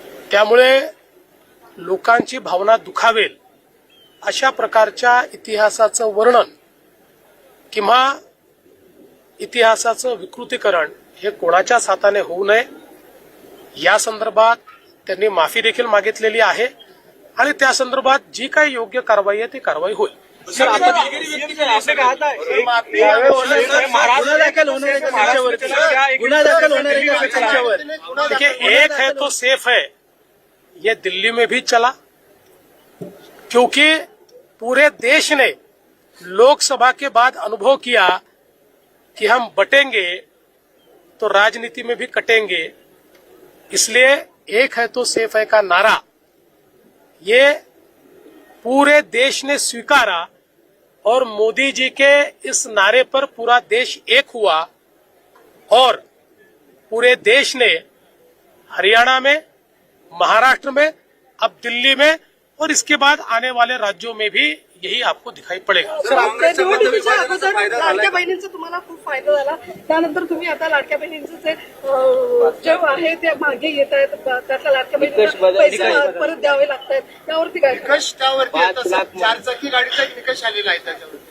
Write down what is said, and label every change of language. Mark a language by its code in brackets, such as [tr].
[mr] त्यामुळे लोकांची भावना दुखावेल अशा प्रकारच्या इतिहासाचं वर्णन किंवा इतिहासाचं विकृतीकरण हे कोणाच्याच हाताने होऊ नये. या संदर्भात त्यांनी माफी देखील मागितलेली आहे आणि त्या संदर्भात जी काही योग्य कारवाई आहे ती कारवाई होईल. सर, आपण असं पाहत आहे, गुन्हा दाखल होणार आहे का त्यांच्यावरती? गुन्हा दाखल होणार आहे का त्यांच्यावर? [hi] देखिए, एक है तो सेफ है, ये दिल्ली में भी चला क्योंकि पूरे देश ने लोकसभा के बाद अनुभव किया कि हम बटेंगे तो राजनीति में भी कटेंगे. इसलिए एक है तो सेफ है का नारा ये पूरे देश ने स्वीकारा और मोदी जी के इस नारे पर पूरा देश एक हुआ और पूरे देश ने हरियाणा में, महाराष्ट्र में, अब दिल्ली में और इसके बाद आने वाले राज्यों में भी यही आपको दिखाई पड़ेगा. [mr] सर, निवडणुकीच्या अगोदर लाडक्या बहिणींचा तुम्हाला खूप फायदा झाला. त्यानंतर तुम्ही आता लाडक्या बहिणींचं जे आहे ते मागे येत आहेत, त्यातल्या लाडक्या बहिणींना पैसे परत द्यावे लागत आहेत. त्यावरती काय निकष त्यावरती येत असत. चारचाकी गाडीचा एक निकष आलेला आहे त्याच्यावर.